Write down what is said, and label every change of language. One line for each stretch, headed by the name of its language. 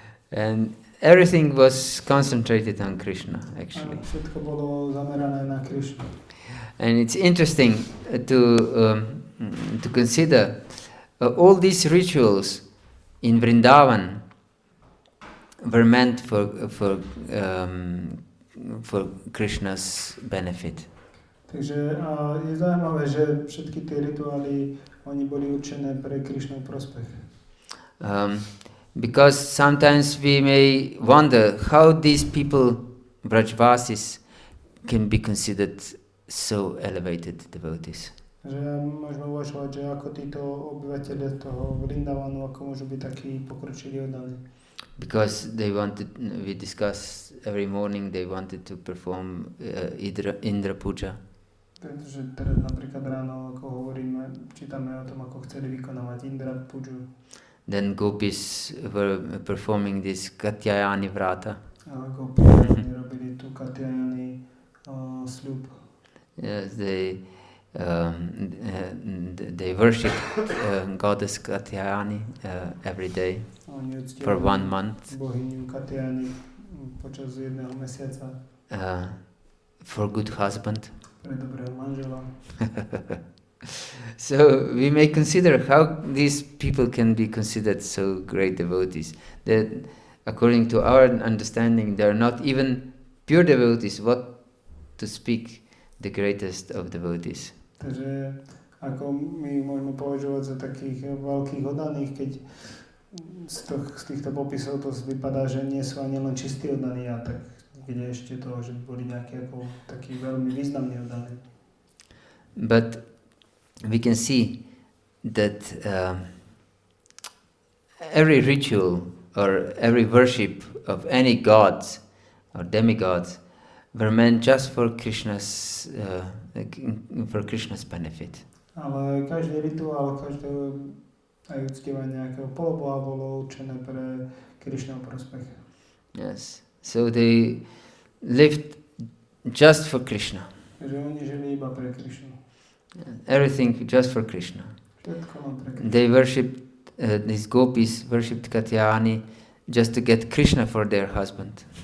English: And everything was concentrated on Krishna, actually.
Slovak: A všetko bolo zamerané na Krishnu.
English: And it's interesting to consider all these rituals in Vrindavan were meant for Krishna's benefit.
Slovak: Takže je zaujímavé, že všetky tie rituály oni boli určené pre Krishnov prospech.
English: Because sometimes we may wonder how these people, Vrajvasis, can be considered so elevated devotees.
Slovak: Že môžeme uvažovať, že ako títo obyvateľia toho Vrindavanu, ako môžu byť takí pokročilí oddaní.
English: Because they wanted, we discuss every morning, they wanted to perform Indra Puja.
Slovak: Pretože teraz napríklad ráno, ako hovoríme, čítame o tom, ako chceli vykonávať Indra Puju.
English: Then gopis were performing this Katyayani Vrata.
Slovak: A gopis oni robili tú Katyayani sľub.
English: Yes, they worship goddess Katyayani every day for 1 month.
Slovak: Bohyňu Katyayani počas jedného mesiaca.
English: For good husband.
Slovak: Pre dobrého manžela.
English: So we may consider how these people can be considered so great devotees. That according to our understanding, they are not even pure devotees. What to speak the greatest of devotees?
Slovak: Takže ako my môžeme považovať za takých veľkých oddaných, keď z týchto popisov to vypadá, že nie sú ani len čistí oddaní, a tak kde ešte to, že boli nejakí ako takí veľmi významní oddaní.
English: But we can see that every ritual or every worship of any gods or demigods were meant just for Krishna's benefit.
Slovak: Ale každý rituál, každé aj uctievanie nejakého poloboha bolo určené pre Krishnov prospech.
English: Yes. So they lived just for Krishna.
Slovak: Takže oni žili iba pre Krishnu.
English: Everything just for Krishna.
Slovak: Všetko len pre Krishnu.
English: They worshipped, these gopis worshipped Katyayani just to get Krishna for their husband.